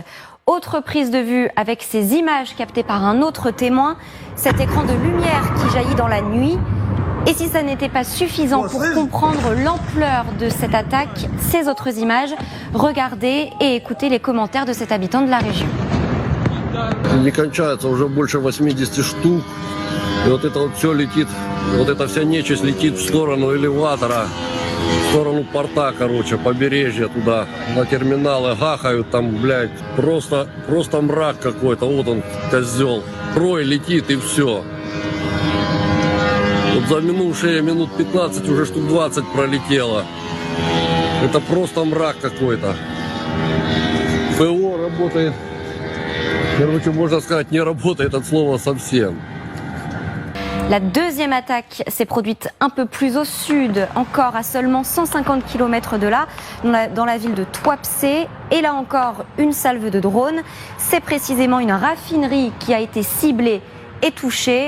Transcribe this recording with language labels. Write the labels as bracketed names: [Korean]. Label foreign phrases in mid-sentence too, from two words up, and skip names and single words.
[French] Autre prise de vue avec ces images captées par un autre témoin, cet écran de lumière qui jaillit dans la nuit. Et si ça n'était pas suffisant pour comprendre l'ampleur de cette attaque, ces autres images, regardez et écoutez les commentaires de cet habitant de la région. [Russian] Не кончается, уже больше 80 штук. И вот это вот все летит, вот эта вся нечисть летит в сторону элеватора, в сторону порта, короче, побережья туда, на терминалы гахают там, блядь, просто мрак какой-то, вот он, козел. Трой летит и все. Вот за минувшие минут 15 уже штук 20 пролетело. Это просто мрак какой-то. ПО работает. Короче, можно сказать, не работает от слова совсем. [French] La deuxième attaque s'est produite un peu plus au sud, encore à seulement 150 km de là, dans la ville de Tuapse. Et là encore, une salve de drones. C'est précisément une raffinerie qui a été ciblée et touchée.